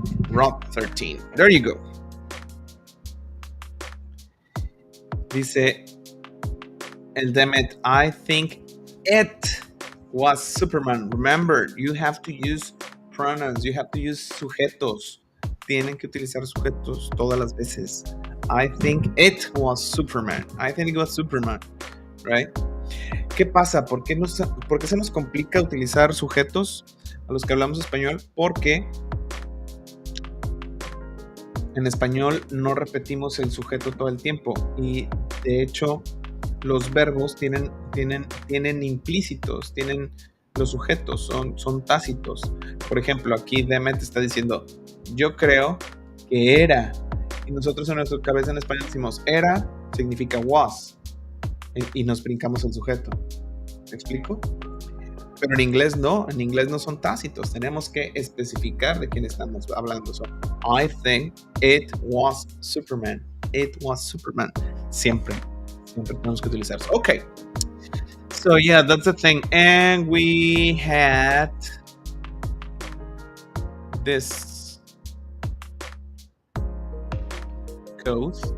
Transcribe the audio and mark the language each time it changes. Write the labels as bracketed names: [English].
[English] Rot 13. There you go. [Spanish] Dice el [English] Demet, I think it was Superman. Remember, you have to use pronouns. You have to use sujetos. [Spanish] Tienen que utilizar sujetos todas las veces. [English] I think it was Superman. I think it was Superman. Right? [Spanish] ¿Qué pasa? ¿Por qué se nos complica utilizar sujetos a los que hablamos español? Porque en español no repetimos el sujeto todo el tiempo y de hecho los verbos tienen implícitos, tienen los sujetos, son tácitos. Por ejemplo, aquí Demet está diciendo yo creo que era, y nosotros en nuestra cabeza en español decimos era significa was y nos brincamos el sujeto. ¿Me explico? Pero en inglés no son tácitos, tenemos que especificar de quién estamos hablando. [English] So, I think it was Superman. It was Superman. [Spanish] Siempre tenemos que utilizarlo. [English] Okay. So yeah, that's the thing. And we had this code.